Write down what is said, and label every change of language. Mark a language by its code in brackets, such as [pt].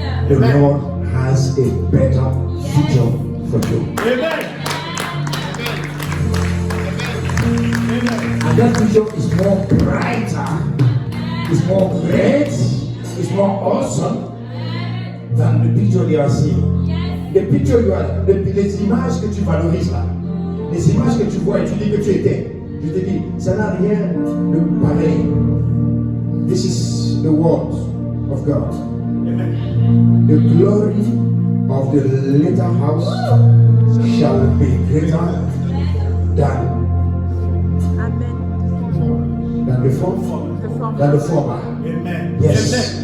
[en] The Lord has a better future for you. Amen. And that future is more brighter, is more great, is more awesome than the picture they are seeing. [fr] Les pictures, les images que tu valorises là, les images que tu vois et tu dis que tu étais, je te dis, ça n'a rien de pareil. [en] This is the word of God. Amen. The glory of the later house shall be greater than the former. Amen. Yes.